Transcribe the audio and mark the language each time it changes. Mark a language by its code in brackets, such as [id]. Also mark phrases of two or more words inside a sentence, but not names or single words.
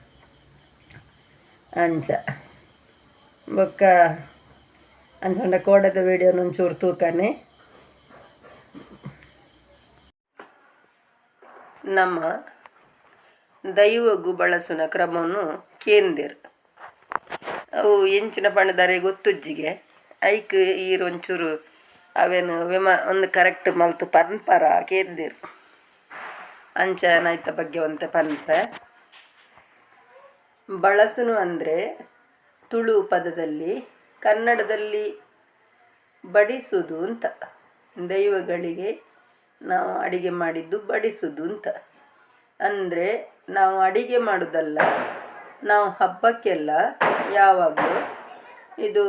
[tcy] ಅಂಚ ಬೊಕ್ಕ ಅಂಚಂಡ ಕೋಡದ ವಿಡಿಯೋನ ಒಂಚೂರು ತೂಕನೆ ನಮ್ಮ ದೈವಗೂ ಬಳಸುನ ಕ್ರಮವನ್ನು ಕೇಂದಿರು ಅವು ಎಂಚಿನ ಪಣದಾರೆ ಗೊತ್ತುಜ್ಜಿಗೆ ಐಕ್ ಈರೊಂಚೂರು ಅವೇನು ಒಂದು ಕರೆಕ್ಟ್ ಮಲ್ತು ಪನ್ಪರ ಕೇಂದಿರು ಅಂಚ ನೈತ ಬಗ್ಗೆ ಒಂತೆ ಪನ್ಪೆ [kn] ಬಳಸುನು ಅಂದರೆ ತುಳು ಪದದಲ್ಲಿ ಕನ್ನಡದಲ್ಲಿ ಬಡಿಸುವುದು ಅಂತ ದೈವಗಳಿಗೆ ನಾವು ಅಡಿಗೆ ಮಾಡಿದ್ದು ಬಡಿಸುವುದು ಅಂತ ಅಂದರೆ ನಾವು ಅಡಿಗೆ ಮಾಡೋದಲ್ಲ ನಾವು ಹಬ್ಬಕ್ಕೆಲ್ಲ ಯಾವಾಗಲೂ ಇದು